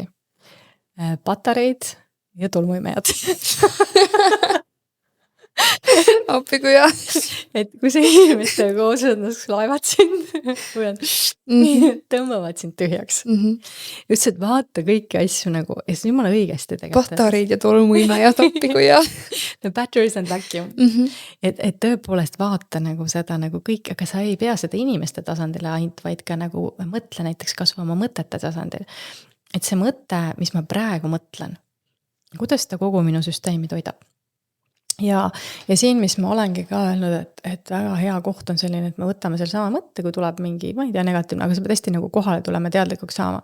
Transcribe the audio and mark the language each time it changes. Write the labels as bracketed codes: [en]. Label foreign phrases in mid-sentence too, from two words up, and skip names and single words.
[et] Patareid ja tolmuimejad. appi kui hea. Et kui see inimeste koos laevad sind või tõmbavad sind tühjaks. Just, et vaata kõiki asju nagu, ja see on jumala õigesti tegelikult. Patareid ja tolmuimejad, appi kui hea. [en] The batteries and vacuum. [et] Et tõepoolest vaata nagu seda nagu kõik, aga sa ei pea seda inimeste tasandile ainult, vaid ka nagu mõtle näiteks kasvu oma mõtete tasandil. Et see mõte, mis ma praegu mõtlen, kuidas ta kogu minu süsteemi toidab. Ja siin, mis ma olengi ka öelnud, et väga hea koht on selline, et me võtame selle sama mõtte, kui tuleb mingi, ma ei tea, negatiivne, aga sa pead hästi nagu kohale tulema teadlikuks saama.